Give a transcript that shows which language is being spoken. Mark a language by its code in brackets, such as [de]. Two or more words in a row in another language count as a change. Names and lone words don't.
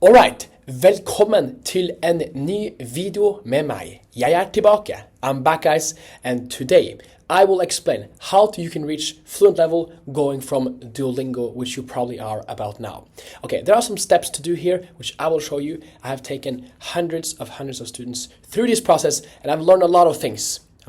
[no] Alright, velkommen til en ny video med meg. Jeg tilbake. [en] I'm back, guys, and today I will explain how you can reach fluent level going from Duolingo, which you probably are about now. Okay, there are some steps to do here, which I will show you. I have taken hundreds of students through this process, and I've learned a lot of things.